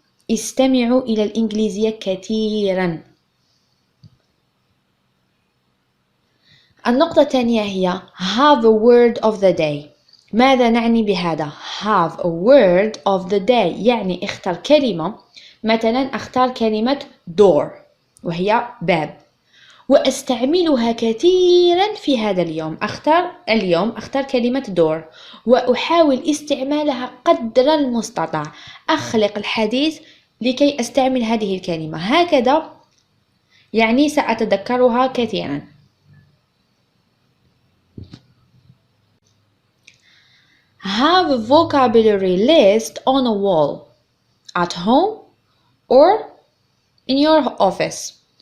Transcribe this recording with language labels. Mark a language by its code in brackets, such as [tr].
[ar] استمعوا إلى الإنجليزية كثيرا. النقطة الثانية هي [en] have a word of the day. [ar] ماذا نعني بهذا؟ [en] have a word of the day [ar] يعني اختر كلمة. مثلا اختار كلمة door وهي باب وأستعملها كثيرا في هذا اليوم. أختار كلمة door وأحاول استعمالها قدر المستطاع. أخلق الحديث لكي أستعمل هذه الكلمة. هكذا يعني سأتذكرها كثيرا. [en] Have a vocabulary list on a wall at home or in your office.